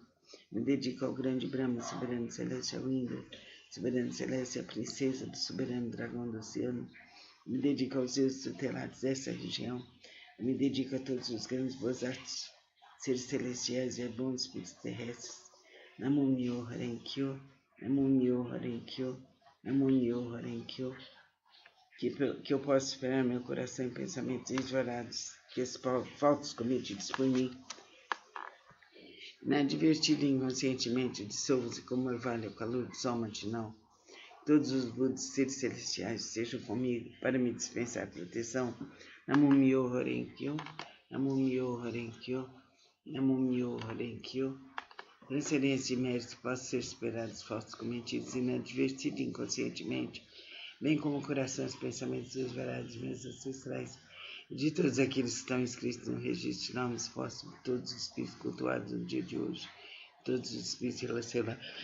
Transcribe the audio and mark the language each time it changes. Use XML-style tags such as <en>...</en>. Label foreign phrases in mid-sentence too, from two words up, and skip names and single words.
<pt>Me dedico ao grande Brahma, soberano celeste, ao Indra, soberano celeste, a princesa do soberano dragão do oceano. Me dedico aos deuses tutelados dessa região. Eu me dedico a todos os grandes Bodhisattvas, seres celestiais e bons espíritos terrestres.</pt> <ja>南無妙法蓮華経、南無妙法蓮華経、南無妙法蓮華経,</ja> <pt>que eu possa esperar meu coração em pensamentos desvarados, que as faltas cometidas por mim, inadvertida e inconscientemente, dissolvam-se como orvalho ao calor do sol matinal. Todos os Budas seres celestiais sejam comigo para me dispensar proteção.</pt> <ja>南無妙法蓮華経、南無妙法蓮華経、南無妙法蓮華経.</ja> <pt>Transcendência de méritos possam ser superados, falsos cometidos inadvertidos inconscientemente, bem como o coração e os pensamentos desvarados de meus ancestrais e de todos aqueles que estão inscritos no registro de nomes póstumos, todos os espíritos cultuados no dia de hoje, todos os espíritos relacionados</pt>